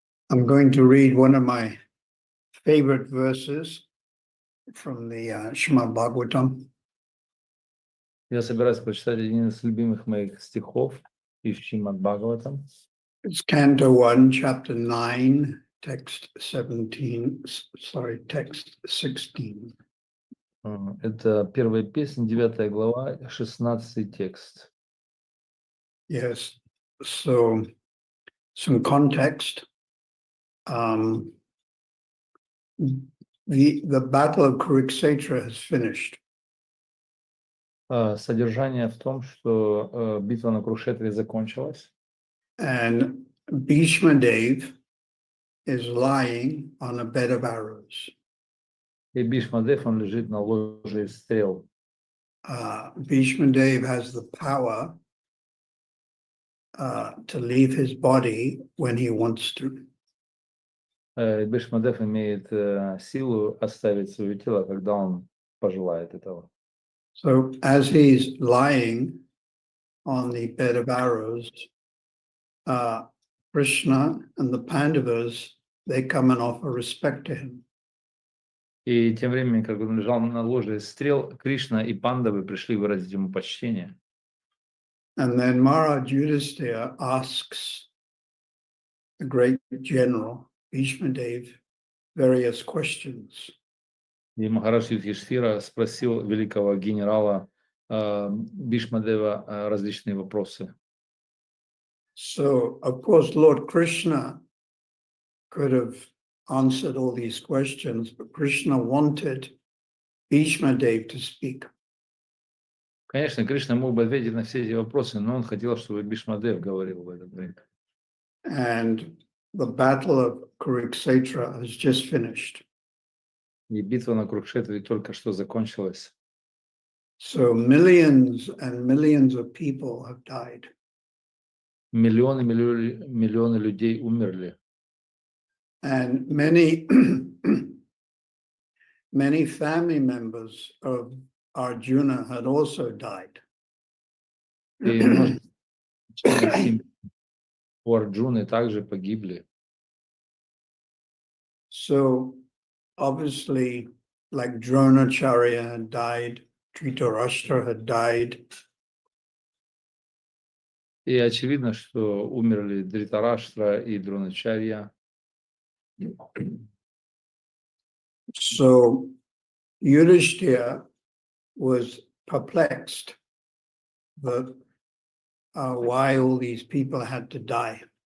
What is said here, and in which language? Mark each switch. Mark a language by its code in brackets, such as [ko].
[en] I'm going to read one of my favorite verses from the Srimad Bhagavatam. [ru] Я собираюсь прочитать один из любимых моих стихов из Шримад Бхагаватам. [en] It's Canto 1, Chapter 9, Text 17, Text 16. [ru] Это первая песня, 9 глава, 16 текст. [en] Yes, so some context. The Battle of Kurukshetra has finished. [ru] Содержание в том, что битва на Курукшетре закончилась. [en] And Bhishma Dev is lying on a bed of arrows. [ru] И Бхишмадев, он лежит на ложе из стрел. [en] Bhishma Dev has the power to leave his body when he wants to. [ru] Бхишмадев имеет силу оставить свое тело, когда он пожелает этого. [en] So as he's lying on the bed of arrows, Krishna and the Pandavas, they come and offer respect to him. [ru] И тем временем, как он лежал на ложе из стрел, Кришна и Пандавы пришли выразить ему почтение. [en] And then Maharaj Yudhisthira asks the great general, Bhishma Dev, various questions. [ru] И Махарадж Юдхиштхира спросил великого генерала Бхишмадева различные вопросы. [en] So, of course, Lord Krishna could have answered all these questions, but Krishna wanted Bhishma Dev to speak. [ru] Конечно, Кришна мог бы ответить на все эти вопросы, но он хотел, чтобы Бхишмадев говорил в этот время. [en] And the battle of Kurukshetra has just finished. [ru] И битва на Курукшетре только что закончилась. [en] So millions and millions of people have died. [ru] Миллионы людей умерли. [en] And many, many family members of Arjuna had also died. [ru] И множество членов семьи у Арджуны также погибли. [en] So obviously, like Dronacharya had died, Dhritarashtra had died. [ru] И очевидно, что умерли Дритараштра и Дроначарья. [en] So Yudhishthira was perplexed that why all these people had to die.